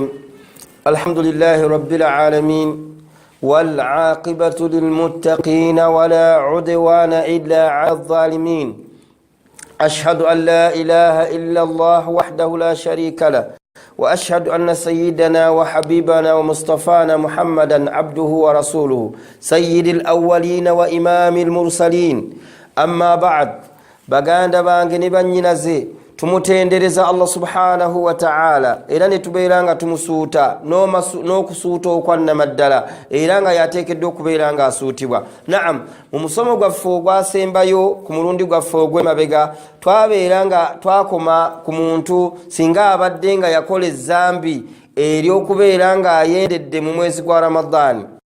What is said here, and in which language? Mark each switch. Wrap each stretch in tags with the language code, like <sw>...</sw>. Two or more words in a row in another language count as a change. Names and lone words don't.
<ar>الحمد لله رب العالمين والعاقبة للمتقين ولا عدوان إلا على الظالمين. أشهد أن لا إله إلا الله وحده لا شريك له وأشهد أن سيدنا وحبيبنا ومصطفانا محمدا عبده ورسوله سيد الأولين وإمام المرسلين. أما بعد</ar> <lg>baganda bange ne bannyinaze tumutendereza</lg> <ar>الله سبحانه وتعالى</ar> <lg>era ne tubeeranga tumusuuta n'okusuuta okwannamaddala era nga yateekeddwa okubeera nga asuutibwa. Naam, mu musomo gwaffe ogwasembayo ku mulundi gwaffe ogw'emabega twabeera nga twakoma ku muntu singa abadde nga yakola ezzambi ery'okubeera nga ayendedde mu mwezi gwa Ramadhaani.</lg>